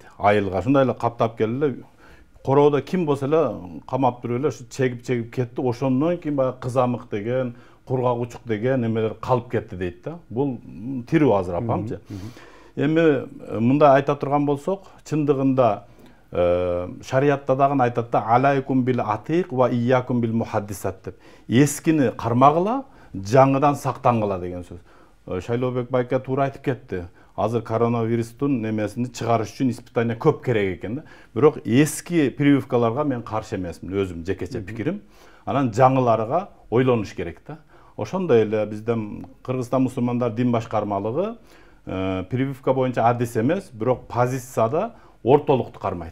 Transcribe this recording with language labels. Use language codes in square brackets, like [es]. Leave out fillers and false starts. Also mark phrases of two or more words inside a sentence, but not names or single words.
[ky] Айылга ушундай эле каптап келди. Короодо ким болсо эле камап туруп эле ушу чегип кетти. Ошондон кийин баягы кызамык деген, кургагучук деген немелер калып кетти дейт да. Бул тирүү азыр апамчы. Эми мындай айта турган болсок, чындыгында шариятта дагы айтат да [ar] عليكم ب العتيق و إياكم ب المحدثات [ky] деп. Эскини кармагыла, жаңыдан сактангыла деген сөз. Шайлообек байке туура айтып кетти. Азыр коронавирустун немесини чыгарыш үчүн испытание көп керек экен да. Бирок эски прививкаларга мен каршы эмесмин, өзүм жекече пикирим. Анан жаңыларга ойлонуш керек да. Ошондой эле бизден Кыргызстан мусулмандар дин башкармалыгы прививка боюнча адис эмес, бирок позицияда ортолукту кармайт.